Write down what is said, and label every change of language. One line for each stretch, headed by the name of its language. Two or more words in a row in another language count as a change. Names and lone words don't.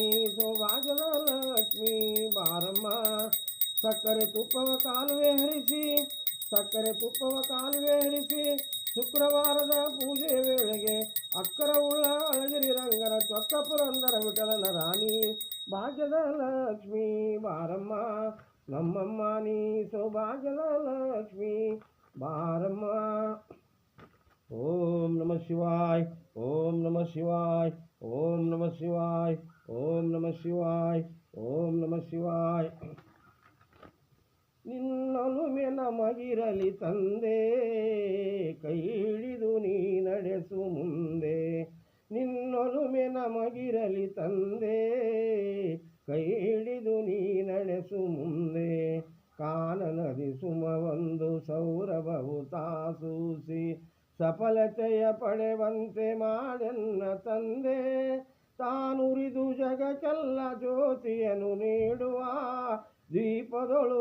Kannada: ಸೌಭಾಗ್ಯದ ಲಕ್ಷ್ಮೀ ಬಾರಮ್ಮ ಸಕ್ಕರೆ ತುಪ್ಪವ ಕಾಲುವೆ ಹರಿಸಿ ಸಕ್ಕರೆ ತುಪ್ಪವ ಕಾಲುವೆ ಹರಿಸಿ ಶುಕ್ರವಾರದ ಪೂಜೆ ವೇಳೆಗೆ ಅಕ್ಕರ ಉಳ್ಳ ಅಳಗಿರಿ ರಂಗರ ಚೊಕ್ಕ ಪುರಂದರ ವಿಠಲನ ರಾಣಿ ಭಾಗ್ಯದ ಲಕ್ಷ್ಮೀ ಬಾರಮ್ಮ ನಮ್ಮಮ್ಮ ನೀ ಸೌಭಾಗ್ಯದ ಲಕ್ಷ್ಮೀ ಬಾರಮ್ಮ
Sanskrit: ಓಂ ನಮಃ ಶಿವಾಯ ಓಂ ನಮಃ ಶಿವಾಯ ಓಂ ನಮಃ ಶಿವಾಯ ಓಂ ನಮಃ ಶಿವಾಯ ಓಂ ನಮಃ ಶಿವಾಯ
Kannada: ನಿನ್ನೊಲುಮೆ ನಮಗಿರಲಿ ತಂದೆ ಕೈ ಹಿಡಿದು ನೀ ನಡೆಸು ಮುಂದೆ ನಿನ್ನೊಲುಮೆ ನಮಗಿರಲಿ ತಂದೆ ಕೈ ಹಿಡಿದು ನೀ ನಡೆಸು ಮುಂದೆ ಕಾನನದಿ ಸುಮವೊಂದು ಸೌರಭವು ತಾಸೂಸಿ ಸಫಲತೆಯ ಪಡೆವಂತೆ ಮಾಡೆನ್ನ ತಂದೆ ತಾನುರಿದು ಜಗಕ್ಕೆಲ್ಲ ಜ್ಯೋತಿಯನ್ನು ನೀಡುವ ದೀಪದೊಳು